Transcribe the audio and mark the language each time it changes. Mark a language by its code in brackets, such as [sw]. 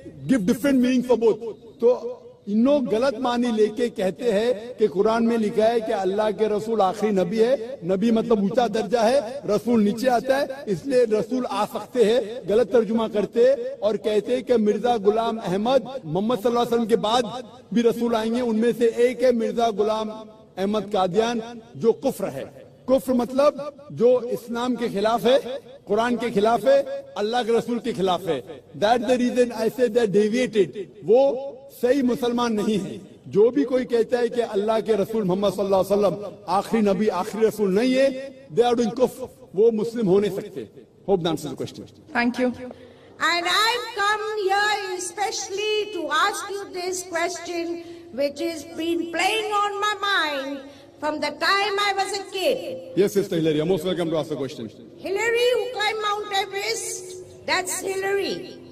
[en] Give different meaning for both. [ur] تو انہوں غلط معنی لے کے کہتے ہیں کہ قرآن میں لکھا ہے کہ اللہ کے رسول آخری نبی ہے، نبی مطلب اونچا درجہ ہے، رسول نیچے آتا ہے، اس لیے رسول آ سکتے ہیں، غلط ترجمہ کرتے اور کہتے کہ مرزا غلام احمد محمد صلی اللہ علیہ وسلم کے بعد بھی رسول آئیں گے، ان میں سے ایک ہے مرزا غلام احمد قادیان جو کفر ہے۔ کفر مطلب جو اسلام کے خلاف ہے, قرآن کے خلاف ہے, اللہ کے رسول کے خلاف ہے. [en] That's the reason I say they deviated. [ur] وہ صحیح مسلمان نہیں ہے. جو بھی کوئی کہتا ہے کہ اللہ کے رسول محمد صلی اللہ علیہ وسلم آخری نبی آخری رسول نہیں ہے, [en] they are doing kufr. [ur] وہ مسلم ہو نہیں سکتے. [en] Hope that answers the question. Thank you. And I've come here especially to ask you this question, which has been playing on my mind from the time I was a kid. Yes, Sister Hillary, you're most welcome to ask the question. Hillary who climbed Mount Everest, that's Hillary.